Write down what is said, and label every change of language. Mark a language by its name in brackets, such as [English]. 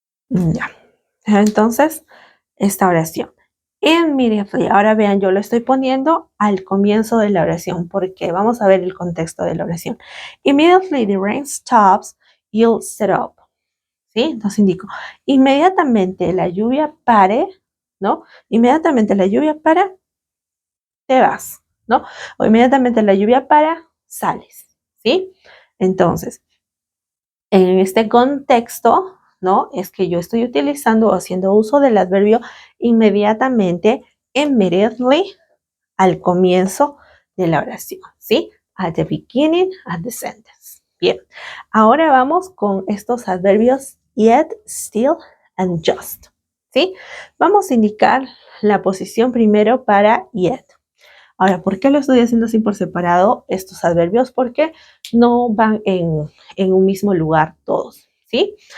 [Spanish] Ya. Entonces, esta oración. Immediately. Ahora vean, yo lo estoy poniendo al comienzo de la oración porque vamos a ver el contexto de la oración. [English] Immediately the rain stops, you'll set up. [Spanish] ¿Sí? Entonces indico, inmediatamente la lluvia pare, ¿no? Inmediatamente la lluvia para, te vas, ¿no? O inmediatamente la lluvia para, sales, ¿sí? Entonces, en este contexto, ¿no? Es que yo estoy utilizando o haciendo uso del adverbio inmediatamente, immediately, al comienzo de la oración, ¿sí? [English] At the beginning of the sentence. [Spanish] Bien, ahora vamos con estos adverbios yet, still, and just, ¿sí? Vamos a indicar la posición primero para yet. Ahora, ¿por qué lo estoy haciendo así por separado estos adverbios? Porque no van en un mismo lugar todos, ¿sí?